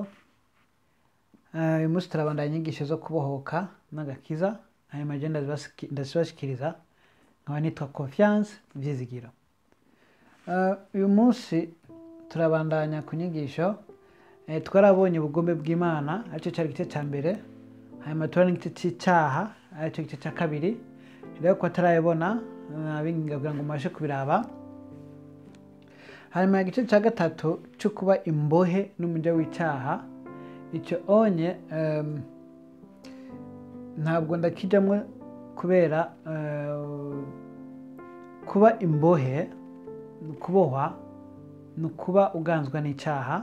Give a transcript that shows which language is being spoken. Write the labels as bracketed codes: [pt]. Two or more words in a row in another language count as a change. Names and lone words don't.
[rn] Uyu munsi turabandanya inyigisho zo kubohoka n'agakiza. Ayo magenda ndazibashikiriza nkaba nitwa Confiance Vyizigiro. Uyu munsi turabandanya ku nyigisho twarabonye ubugombe bw'Imana, aricyo cyari igice cya mbere, hanyuma turabona igice cy'icyaha, aricyo gice cya kabiri. Rero ko atarayibona abingagira ngo mubashe kubiraba. Hanyuma igice cya gatatu cyo kuba imbohe n'umujya w'icyaha, icyo onye ntabwo ndakijyamo kubera kuba imbohe, kubohwa ni ukuba uganzwa n'icyaha.